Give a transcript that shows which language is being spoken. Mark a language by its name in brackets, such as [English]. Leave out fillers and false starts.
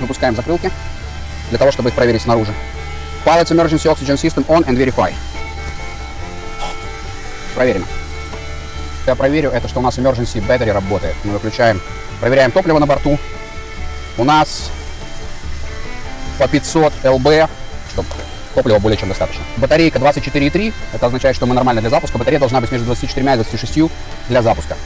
[Russian] Выпускаем закрылки для того, чтобы их проверить снаружи. [English] Pilot's emergency oxygen system on and verify. [Russian] Проверено. Я проверю, это что у нас emergency battery работает. Мы выключаем, проверяем топливо на борту. У нас по 500 ЛБ, чтобы топлива более чем достаточно. Батарейка 24,3, это означает, что мы нормально для запуска. Батарея должна быть между 24 и 26 для запуска.